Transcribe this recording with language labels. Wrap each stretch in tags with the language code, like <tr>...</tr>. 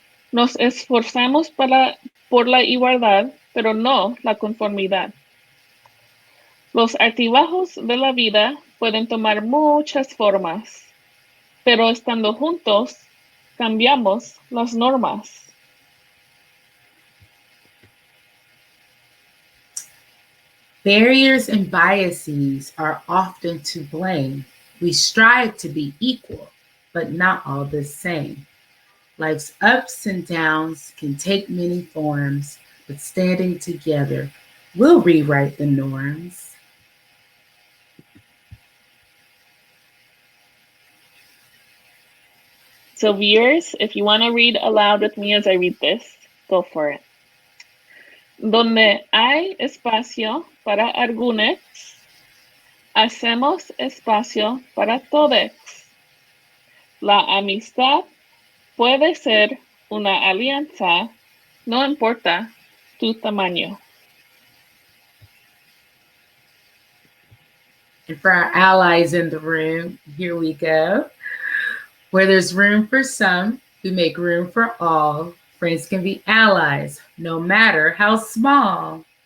<es>Nos esforzamos por la igualdad, pero no la conformidad. Los altibajos de la vida pueden tomar muchas formas, pero estando juntos, cambiamos las normas.</es> <en>Barriers and biases are often to blame. We strive to be equal, but not all the same. Life's ups and downs can take many forms, but standing together will rewrite the norms. So viewers, if you want to read aloud with me as I read this, go for it.</en> <es>Donde hay espacio para algunos, hacemos espacio para todxs. La amistad puede ser una alianza, no importa tu tamaño.</es> <en>And for our allies in the room, here we go. Where there's room for some, we make room for all. Friends can be allies, no matter how small.</en>